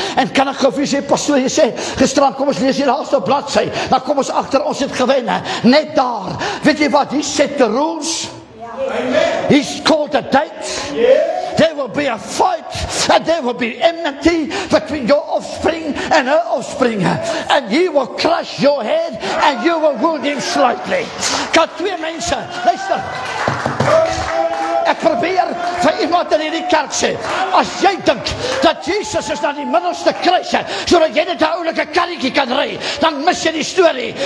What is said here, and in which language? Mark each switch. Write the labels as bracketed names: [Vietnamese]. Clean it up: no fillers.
[Afrikaans] En kan ek gou vir sê, pastoor, jy sê, gisteraan, kom ons lees die laaste bladsy, dan kom ons agter, ons het gewen, net daar. Weet jy wat, [English] he set the rules, he's called a date, there will be a fight, and there will be enmity between your offspring and her offspring, and he will crush your head, and you will wound him slightly. [Afrikaans] Kan 2 mense, luister, ek probeer vir iemand in hierdie kerk sê, as jy dink dat Jesus is na die middelste kruis, sodat jy net 'n oulike karretjie kan ry, dan mis jy die storie.